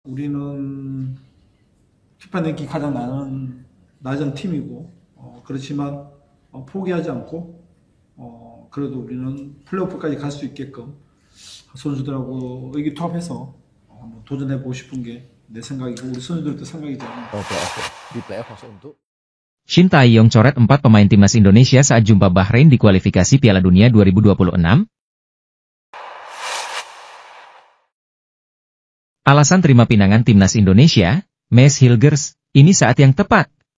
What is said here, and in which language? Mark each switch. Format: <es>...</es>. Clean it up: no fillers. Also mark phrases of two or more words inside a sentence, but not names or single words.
<ko>우리는 피파 랭킹 가장 낮은 팀이고, 그렇지만 포기하지 않고 그래도 우리는 플레이오프까지 갈 수 있게끔 선수들하고 의기투합해서 한번 도전해보고 싶은 게 내 생각이고 우리 선수들도 생각이잖아요.</ko> <id>Oke. Di playoff maksud untuk Shin Tae-yong coret 4 pemain timnas Indonesia saat jumpa Bahrain di kualifikasi Piala Dunia 2026. Alasan terima pinangan timnas Indonesia, Mes Hilgers, ini saat yang tepat.</id>